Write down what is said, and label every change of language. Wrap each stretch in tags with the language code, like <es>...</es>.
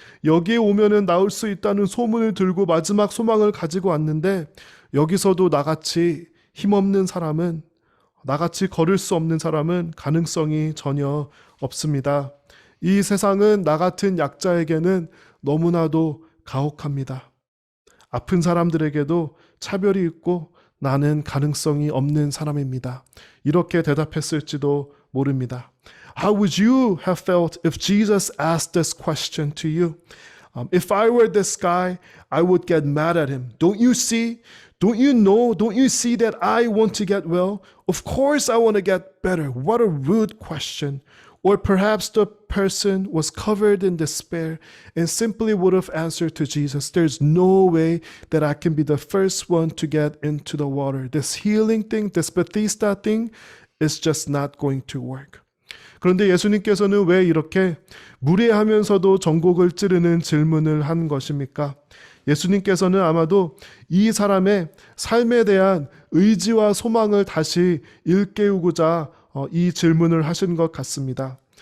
<ko>여기에 오면은 나을 수 있다는 소문을 들고 마지막 소망을 가지고 왔는데 여기서도 나같이 힘없는 사람은, 나같이 걸을 수 없는 사람은 가능성이 전혀 없습니다. 이 세상은 나 같은 약자에게는 너무나도 가혹합니다. 아픈 사람들에게도 차별이 있고 나는 가능성이 없는 사람입니다. 이렇게 대답했을지도 모릅니다.</ko> <en>How would you have felt if Jesus asked this question to you? If I were this guy, I would get mad at him. Don't you see? Don't you know? Don't you see that I want to get well? Of course I want to get better. What a rude question. Or perhaps the person was covered in despair and simply would have answered to Jesus, there's no way that I can be the first one to get into the water. This healing thing, this Bethesda thing is just not going to work.</en> <ko>그런데 예수님께서는 왜 이렇게 무례하면서도 전곡을 찌르는 질문을 한 것입니까? 예수님께서는 아마도 이 사람의 삶에 대한 의지와 소망을 다시 일깨우고자 이 질문을 하신 것 같습니다.</ko>